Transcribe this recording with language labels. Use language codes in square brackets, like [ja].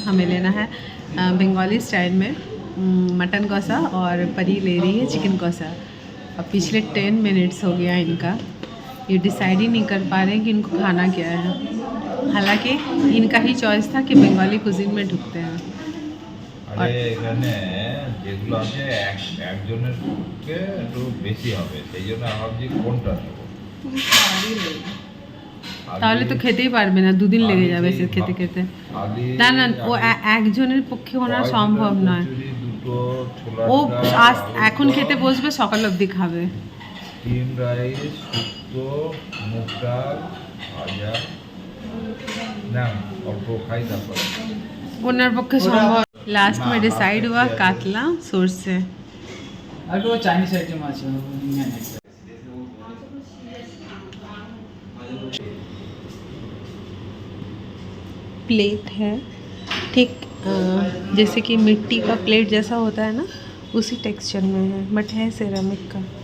[hi] हमें लेना है बंगाली स्टाइल में मटन कौसा, और परी ले रही है चिकन कौसा। अब पिछले 10 मिनट्स हो गया इनका, ये डिसाइड ही नहीं कर पा रहे हैं कि इनको खाना क्या है। हालांकि इनका ही चॉइस था कि बंगाली कुजिन में ढुकते हैं। [bn] আরে এখানে যেগুলো আছে একজনের পক্ষে একটু বেশি হবে, সেই জন্য আমি ভাবছি কোনটা নেব। তাহলে তো খেতেই পারবে না, দুদিন লেগে যাবে সে খেতে খেতে। না না, ও একজনের পক্ষে ওনার সম্ভব নয়। ও আজ এখন খেতে বসবে, সকাল অবধি খাবে। স্টিম রাইস, শুক্তো, মুগ ডাল, ভাজা না অল্প খাই তারপরে ওনার পক্ষে সম্ভব। [hi] लास्ट में डिसाइड हुआ कातला सोर्स से। अरे वो चाइनीज आइटम [bn] আছে [hi] प्लेट है ठीक जैसे कि मिट्टी का प्लेट जैसा होता है ना, उसी टेक्सचर में है, बट है सेरामिक का।